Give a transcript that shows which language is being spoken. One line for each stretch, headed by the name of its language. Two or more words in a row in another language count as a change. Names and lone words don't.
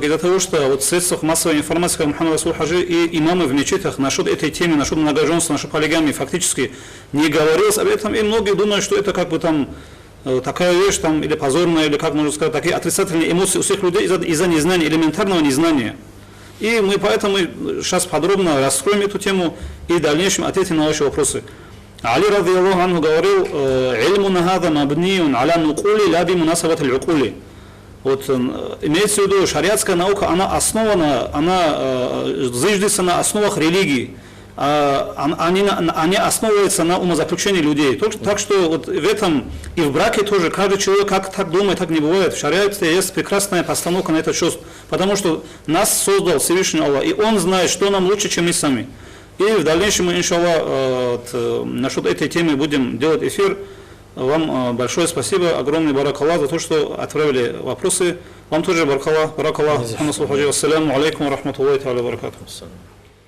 Russian: Из-за того, что вот в средствах массовой информации, как Мухаммад Расул Хаджи и имамы в мечетях насчет этой темы, насчет многоженства, насчет полигамии фактически не говорилось об этом. И многие думают, что это как бы там такая вещь, там, или позорная, или, как можно сказать, такие отрицательные эмоции у всех людей из-за незнания, элементарного незнания. И мы поэтому сейчас подробно раскроем эту тему и в дальнейшем ответим на ваши вопросы.
Arabic: علي رضي الله عنه говорил: «علمنا هذا مبني على النقول لا بمناسبات العقول».
Russian: Вот имеется в виду, шариатская наука, она основана, она зиждется на основах религии, они основываются на умозаключении людей. Так что вот в этом и в браке тоже каждый человек как так думает, так не бывает. В шариате есть прекрасная постановка на этот счет, потому что нас создал Всевышний Аллах, и Он знает, что нам лучше, чем мы сами. И в дальнейшем мы, иншаллах, насчет этой темы будем делать эфир. Вам большое спасибо, огромный баракаллах за то, что отправили вопросы. Вам тоже баракаллах.
Arabic: السلام عليكم ورحمة الله وبركاته.